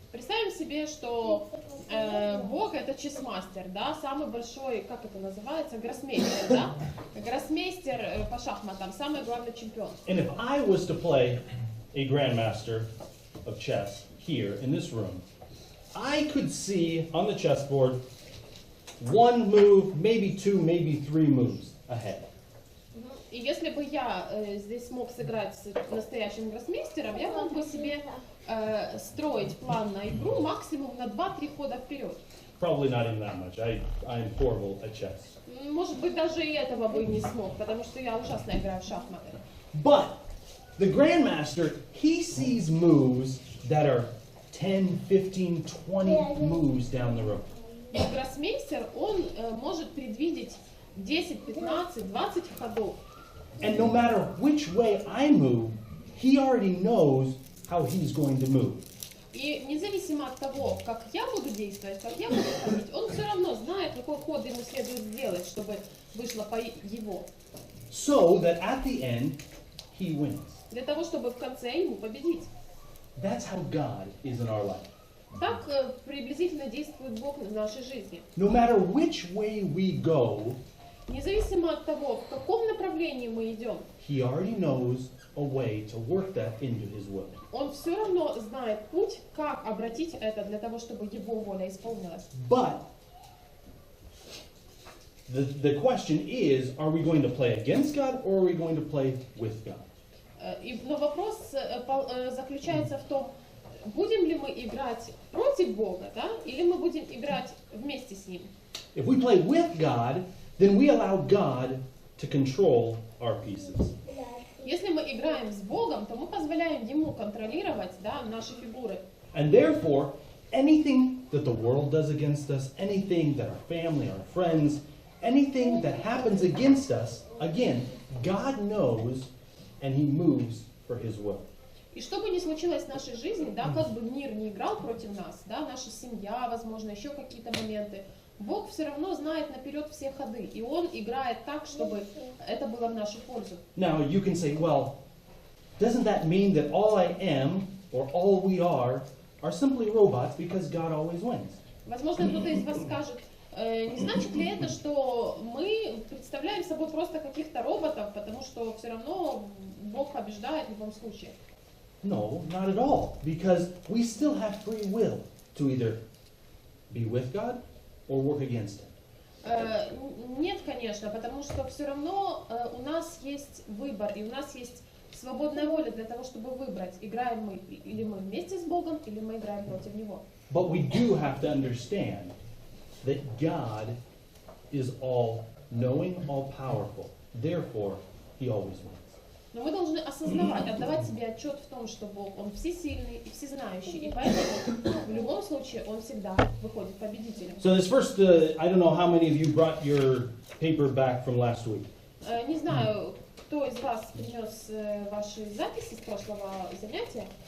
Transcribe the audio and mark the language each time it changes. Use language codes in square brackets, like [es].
[ru] Представим себе, что Бог это чессмастер, да, самый большой, как это называется, гроссмейстер, да? Гроссмейстер по шахматам, самый главный чемпион. [en] And if I was to play a grandmaster of chess here in this room, I could see on the chessboard one move, maybe two, maybe three moves ahead. [ru] И если бы я здесь мог сыграть с настоящим гроссмейстером, я мог бы себе строить план на игру максимум на 2-3 хода вперед. [en] Probably not even that much. I'm horrible at chess. [ru] Может быть, даже и этого бы не смог, потому что я ужасно играю в шахматы. [en] But the grandmaster, he sees moves that are 10, 15, 20 moves down the road. [ru] И гроссмейстер, он может предвидеть 10, 15, 20 ходов. [en] And no matter which way I move, he already knows how he's going to move. [ru] И независимо от того, как я буду действовать, как я буду ходить, он все равно знает, какой ход ему следует сделать, чтобы вышло по его. [en] So that at the end, he wins. [ru] Для того, чтобы в конце ему победить. [en] That's how God is in our life. [ru] Так приблизительно действует Бог в нашей жизни. [en] No matter which way we go, [ru] Независимо от того, в каком направлении мы идем, [en] he already knows a way to work that into his will. [ru] он все равно знает путь, как обратить это для того, чтобы его воля исполнилась. [en] But the question is, are we going to play against God or are we going to play with God? [ru] Но вопрос заключается в том, будем ли мы играть против Бога, да, или мы будем играть вместе с Ним. [en] If we play with God, then we allow God to control our pieces. [ru] Если мы играем с Богом, то мы позволяем Ему контролировать, да, наши фигуры. [en] And therefore, anything that the world does against us, anything that our family, our friends, anything that happens against us, again, God knows and He moves for His will. [ru] И что бы ни случилось в нашей жизни, да, как бы мир не играл против нас, да, наша семья, возможно, еще какие-то моменты, Бог все равно знает наперед все ходы, и Он играет так, чтобы это было в нашу пользу. [en] Now you can say, well, doesn't that mean that all I am or all we are simply robots because God always wins? [ru] Возможно, кто-то из вас скажет, Не значит ли это, что мы представляем собой просто каких-то роботов, потому что все равно Бог побеждает в любом случае? [en] No, not at all. Because we still have free will to either be with God or work against Him. [ru] Нет, конечно, потому что все равно у нас есть выбор, и у нас есть свободная воля для того, чтобы выбрать, играем мы или мы вместе с Богом, или мы играем против Него. [en] But we do have to understand that God is all-knowing, all-powerful. Therefore, He always wins. [ru] Но мы должны осознавать, отдавать себе отчет в том, что Бог, Он всесильный и всезнающий, и поэтому в любом случае Он всегда выходит победителем. [en] So this first, I don't know how many of you brought your paper back from last week. [ru] Не знаю, кто из вас принес ваши записи с прошлого занятия.